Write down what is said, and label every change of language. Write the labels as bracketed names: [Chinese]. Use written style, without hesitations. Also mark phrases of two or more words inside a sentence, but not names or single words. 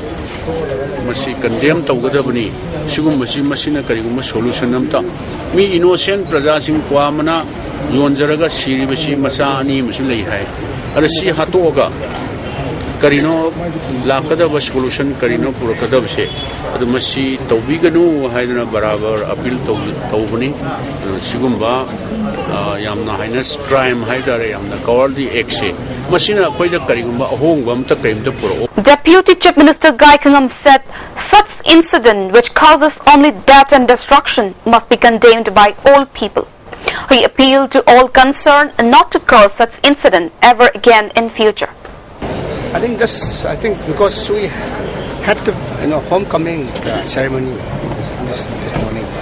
[Manipuri] masi condemn tawgadabani sigum masina kariguma solution amta mi innocent praja sing kwamana yonjaraga siribasi masa ani masu lei hai ara si hatoga karino lakadaba solution karino purakadabse adu masi tawbiganu haidana barabar appeal tawbani sigumba yamna [English] heinous crime [Manipuri] haidare yamna [English] cowardly action [Manipuri] masina koida karigumba ahongba amta kaimda puro. [English] Deputy Chief Minister Gai Khangam said such incident which causes only death and destruction must be condemned by all people. He appealed to all concerned not to cause such incident ever again in future. I think because we had the homecoming ceremony this morning.